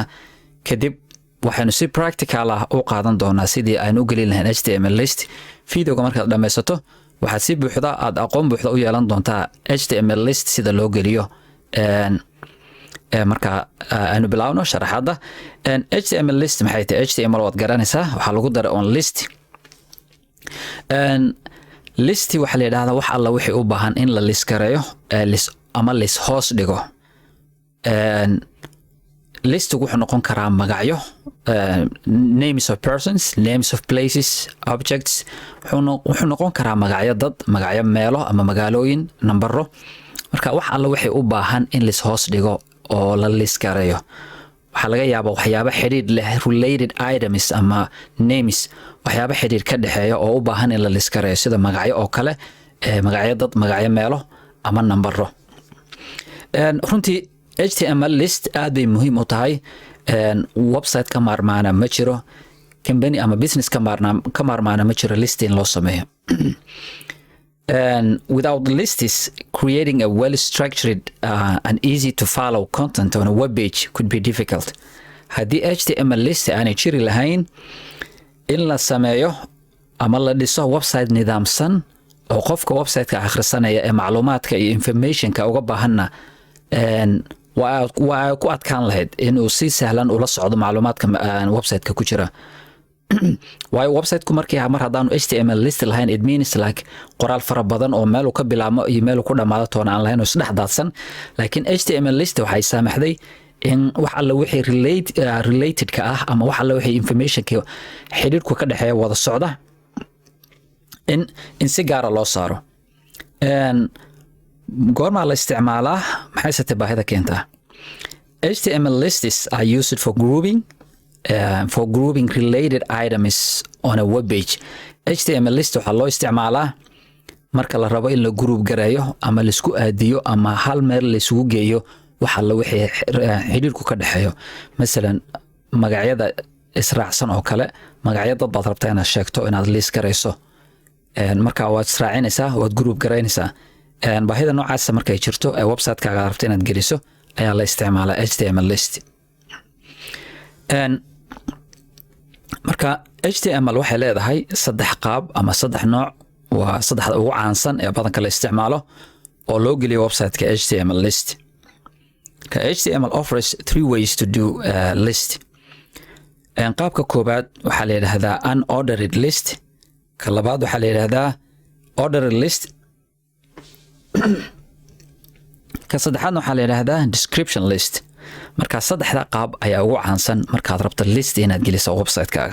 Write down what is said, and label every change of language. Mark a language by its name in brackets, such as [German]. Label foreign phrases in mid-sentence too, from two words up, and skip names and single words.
[Somali] kadib waxaanu si practical ah u qaadan doonaa sidii aynu u gelin lahayn [English] HTML list. [Somali] videoga markaad dhammaysato waxaad si buuxda aad aqoon buuxda u yeelan doontaa [English] HTML list [Somali] sida loo geliyo. marka aynu bilaawno sharaxaadda. [English] HTML list [Somali] maxay tahay? HTML waad garanaysaa, waxaa lagu daray [English] on list. [Somali] listi waxaa la yidhaahdaa wax alla wixii u baahan in la list gareeyo ama lis hoos dhigo. listigu wuxuu noqon karaa magacyo, [English] names of persons, names of places, objects. [Somali] wuxuu noqon karaa magacyo dad, magacyo meelo ama magaalooyin, nambaro. marka wax alla wixii u baahan in lis hoos dhigo oo la list gareeyo. waxaa laga yaabaa waxyaabo xiriir leh [English] related items [Somali] ama names, waxyaabo xiriir ka dhexeeya oo u baahan in la list gareeyo sida magacyo oo kale, magacyo dad, magacyo meelo ama nambaro. runtii [English] HTML list [Somali] aad bay muhiim u tahay. website ka maarmaana ma jiro, company ama business ka maarmaana ma jiro list in loo sameeyo. [English] without lists, creating a well-structured and easy to follow content on a web page could be difficult. [Somali] haddii [English] HTML list [Somali] aanay jiri lahayn, in la sameeyo ama la dhiso website nidaamsan oo qofka website-ka akhrisanaya ee macluumaadka iyo information-ka uga baahanna waa ku adkaan lahayd inuu si sahlan ula socdo macluumaadka website-ka ku jira. waayo website-ku mar haddaanu [English] HTML list [Somali] lahayn, [English] it means like [Somali] qoraal fara badan oo meel uu ka bilaabmo iyo meel uu ku dhammaado toona aan lahayn oo isdhex daadsan. laakiin [English] HTML list [Somali] waxay saamaxday in wax alla wixii related-ka ah ama wax alla wixii information-ka xiriirku ka dhexeeya wada socda in si gaara loo saaro. goormaa la isticmaalaa? maxay baahida keentaa? [English] HTML lists are used for grouping related items on a web page. HTML list [Somali] waxaa loo isticmaalaa marka la rabo in la group gareeyo ama la isku aadiyo ama hal meel la isugu geeyo waxa la wixii xiriirku ka dhexeeyo. masalan magacyada israacsan oo kale, magacyada dad baad rabtaa inaad sheegto inaad list gareyso, marka waad israacinaysaa, waad group gareynaysaa. baahida noocaas markay jirto ee website-kaaga rabto inaad geliso ayaa la isticmaalaa [English] HTML list. [Somali] marka HTML waxay leedahay saddex qaab ama saddex nooc, waa saddexda ugu caansan ee badanka la isticmaalo oo loo geliyo website-ka [English] HTML list. HTML offers three ways to do list. [Somali] qaabka koobaad waxaa la yidhaahdaa [English] unordered list, [Somali] ka labaad waxaa la yidhaahdaa [English] ordered list, [Somali] ka saddexaadna waxaa la yidhaahdaa [English] description list. [Somali] marka saddexda qaab ayaa ugu caansan markaad rabto [English] list inaad [Somali] geliso website-kaaga.